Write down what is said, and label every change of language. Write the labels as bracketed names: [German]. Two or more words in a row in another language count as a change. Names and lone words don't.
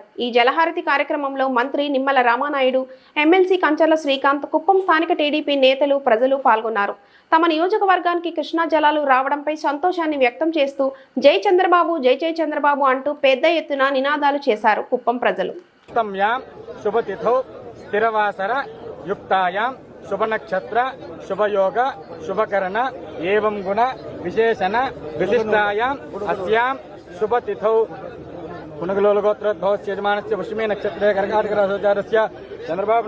[Telugu] ఈ జలహారతి కార్యక్రమంలో మంత్రి నిమ్మల రామానాయుడు, ఎమ్మెల్సీ కంచర్ల శ్రీకాంత్, కుప్పం స్థానిక టీడీపీ నేతలు, ప్రజలు పాల్గొన్నారు. తమ నియోజకవర్గానికి కృష్ణా జలాలు రావడంపై సంతోషాన్ని వ్యక్తం చేస్తూ జై చంద్రబాబు, జై జై చంద్రబాబు అంటూ పెద్ద ఎత్తున నినాదాలు చేశారు కుప్పం ప్రజలు. [Sanskrit] युक्तायां शुभ नक्षत्र शुभ योग शुभकरण एवं गुण विशेषण विशिष्टायां अस्यां शुभ तिथौ पुनगलोलगोत्रोद्भवस्य यजमानस्य पुष्यमे नक्षत्रे कर्काटकराशिजातस्य चंद्रबाबु